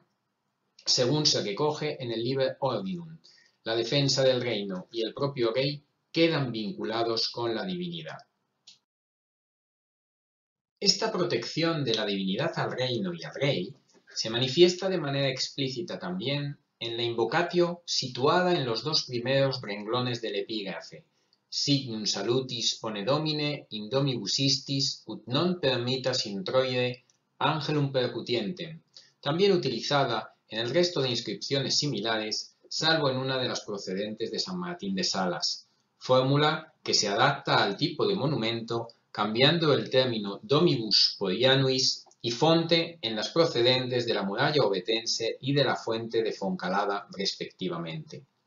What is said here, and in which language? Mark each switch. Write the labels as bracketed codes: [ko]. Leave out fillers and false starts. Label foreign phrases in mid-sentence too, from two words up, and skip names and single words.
[es] Según se recoge en el Liber Ordinum, la defensa del reino y el propio rey quedan vinculados con la divinidad. Esta protección de la divinidad al reino y al rey se manifiesta de manera explícita también en la invocatio situada en los dos primeros renglones del epígrafe, [la] Signum salutis pone Domine in domibus istis, ut non permittas introire angelum percutientem, [es] también utilizada en el resto de inscripciones similares, salvo en una de las procedentes de San Martín de Salas, fórmula que se adapta al tipo de monumento cambiando el término domibus por ianuis y fonte en las procedentes de la muralla ovetense y de la fuente de Foncalada respectivamente.